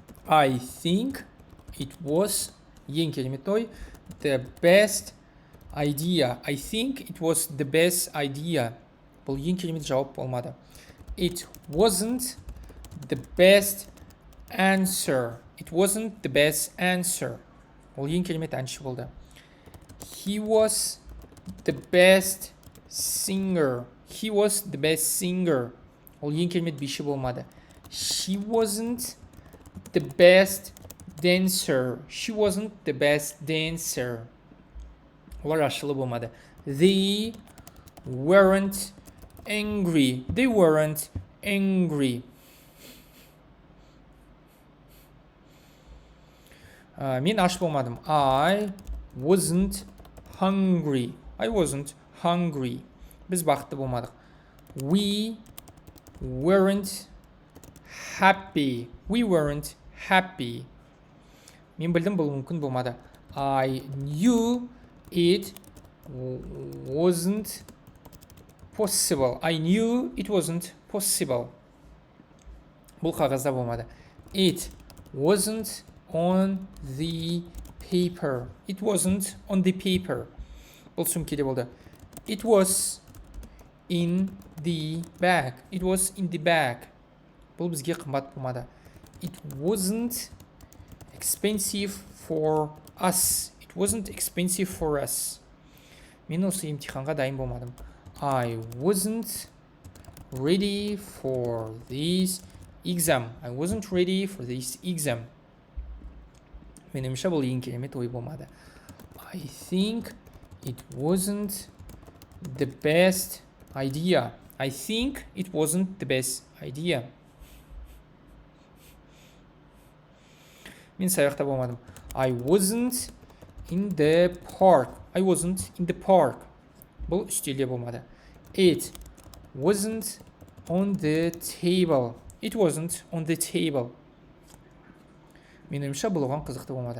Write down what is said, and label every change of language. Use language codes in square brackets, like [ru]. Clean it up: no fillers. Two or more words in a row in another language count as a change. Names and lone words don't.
[en] I think it was, [kk] ең керемет ой, [en] the best idea. I think it was the best idea. [kk] Бұл ең керемет жауап болмады. [en] It wasn't the best answer. It wasn't the best answer. [kk] Ол ең керемет әнші болды. [en] He was the best singer. He was the best singer. [kk] Ол ең керемет биші болмады. [en] She wasn't the best dancer. She wasn't the best dancer. [kk] Олар ашылы болмады. [en] They weren't angry. They weren't angry. [kk] Мен аш болмадым. [en] I wasn't hungry. I wasn't hungry. [kk] Біз бақытты болмадық. [en] We weren't happy. We weren't happy. [kk] Мен білдім, бұл мүмкін болмады. [en] I knew it wasn't possible. I knew it wasn't possible. [kk] Бұл қағазда болмады. [en] It wasn't on the paper. It wasn't on the paper. [kk] Бұл сөмкеде болды. [en] It was in the bag. It was in the bag. [kk] Бұл бізге қымбат болмады. [en] It wasn't expensive for us. It wasn't expensive for us. [kk] Мен осы емтиханға дайын болмадым. [en] I wasn't ready for this exam. I wasn't ready for this exam. [kk] Меніңше бұл ең керемет ой болмады. [en] I think it wasn't the best idea. I think it wasn't the best idea. [kk] Мен саяхта болмадым. [en] I wasn't in the park. I wasn't in the park. [kk] Бұл үстелде болмады. [en] It wasn't on the table. It wasn't on the table. [kk] Меніңше бұл оған қызықты болмады.